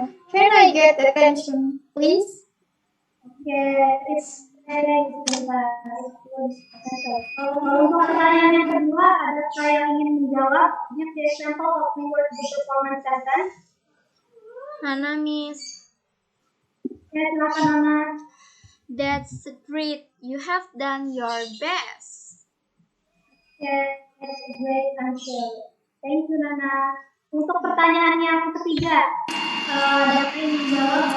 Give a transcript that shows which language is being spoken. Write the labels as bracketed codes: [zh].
[en] Can I get attention, please? [id] Oke, [en] it's [id] untuk pertanyaan yang kedua, ada saya yang ingin menjawab. [en] Give the example of reward the performance sentence. Hana, Miss. [id] Oke, silakan Nana. [en] That's great. You have done your best. Yes, that's a great answer. Thank you, Nana. [id] Untuk pertanyaan yang ketiga, dapat menjawab.